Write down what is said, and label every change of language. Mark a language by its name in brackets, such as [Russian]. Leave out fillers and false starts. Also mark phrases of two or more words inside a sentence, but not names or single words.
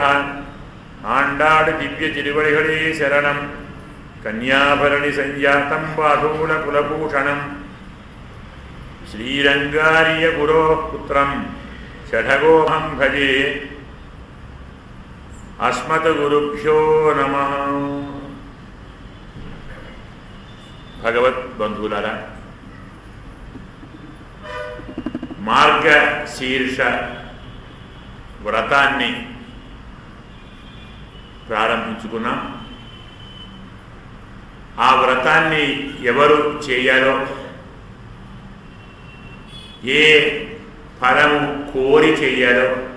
[Tamil] ஆண்டாள் திவ்ய திருவடிகளே சரணம் [Sanskrit] कन्याभरणि संजातं बाधूलकुलभूषणं श्रीरङ्गार्य गुरोः पुत्रं षठगोऽहं भजे। अस्मद्गुरुभ्यो नमः। [Telugu] భగవద్బంధువులారా, మార్గశీర్ష వ్రతాన్ని ప్రారంభించుకున్నాం. ఆ వ్రతాన్ని ఎవరు చేయాలో, ఏ ఫలము కోరి చేయాలో,